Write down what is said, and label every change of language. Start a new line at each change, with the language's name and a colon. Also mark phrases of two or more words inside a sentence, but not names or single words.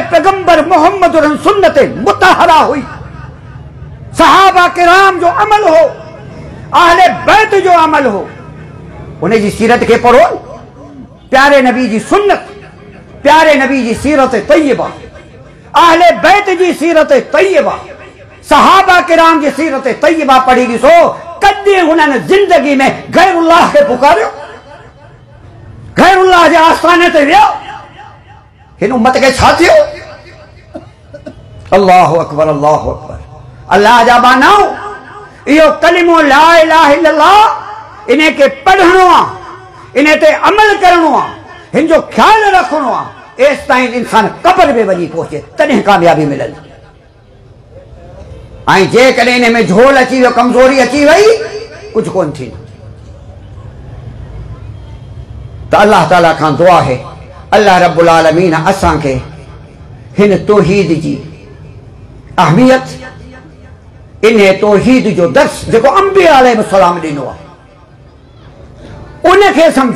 Sindhi: पैगंबर मोहम्मद सुन्नत मुतहरा हुई, सहाबा किराम जो अमल हो, अहले बैत जो अमल हो, उन्हें जी सीरत के पढ़ो, प्यारे नबी जी सुन्नत, प्यारे नबी जी सीरत तय्यबा, अहले बैत जी सीरत तय्यबा, सहाबा किराम जी सीरत तय्यबा पढ़ी ॾिसो। कॾहिं हुननि ज़िंदगी में गैरुल्लाह खे पुकारियो, गैरुल्लाह जे आस्थाने ते वियो? हिन उम्मत खे छा थियो?
Arabic: الله أكبر، الله أكبر.
Sindhi: अल्लाह जा बानाओ, इहो कलिमो
Arabic: لا إله إلا الله,
Sindhi: इन्हे खे पढ़णो आहे, इन्हे ते अमल करणो आहे, हिन जो ख्याल रखणो आहे। एसि ताईं इंसान कब्र में वञी पहुचे तॾहिं कामयाबी मिलंदी। ऐं जेकॾहिं इन में झोल अची वियो, कमज़ोरी अची वई, कुझु कोन थींदो। त अल्लाह ताला खां दुआ आहे, अल्लाह
Arabic: رب العالمين
Sindhi: असांखे हिन तौहीद जी अहमियत, इन तौहीद जो दर्स जेको अंबिया अलैहिस्सलाम ॾिनो आहे, उनखे सम्झूं।